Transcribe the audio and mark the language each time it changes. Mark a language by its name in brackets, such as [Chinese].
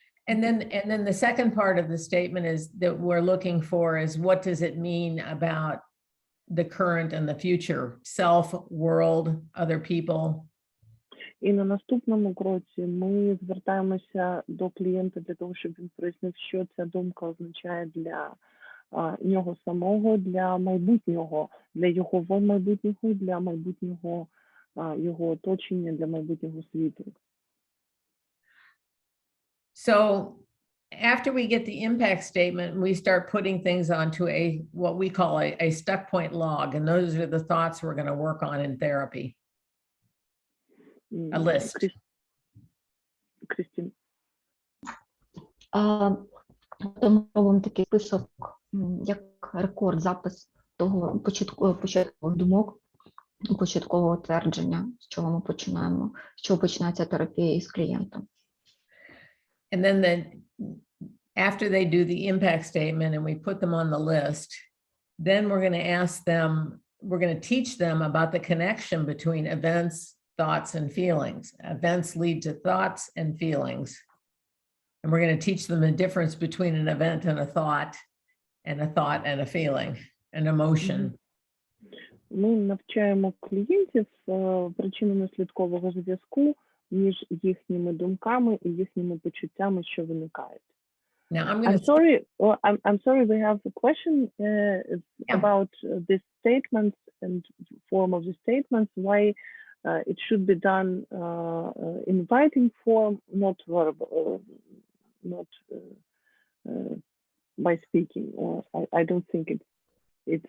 [English] And then the second part of the statement is that we're looking for is, what does it mean about the current and the future, self, world, other people? [Ukrainian] І на наступному кроці ми звертаємося до клієнта для того, щоб він прояснив, що ця думка означає для нього самого, для майбутнього, для його майбутнього, для майбутнього його оточення, для майбутнього світу. [English] So after we get the impact statement, we start putting things onto what we call a stuck point log. And those are the thoughts we're going to work on in therapy. A list. [Ukrainian] Крістін. Ми робимо такий список, як рекорд, запис того початкових думок, початкового твердження, з чого ми починаємо, з чого починається терапія із клієнтом. [English] And then after they do the impact statement and we put them on the list, then we're going to ask them, we're going to teach them about the connection between events, thoughts, and feelings. Events lead to thoughts and feelings. And we're going to teach them the difference between an event and a thought and a feeling, an emotion. [Ukrainian] Ми навчаємо клієнтів причинно-наслідкового зв'язку між їхніми думками і їхніми почуттями, що виникають. [English] Now I'm sorry, we have a question about this statement and form of the statements, why it should be done in writing form, not verbal, not by speaking, or I don't think it's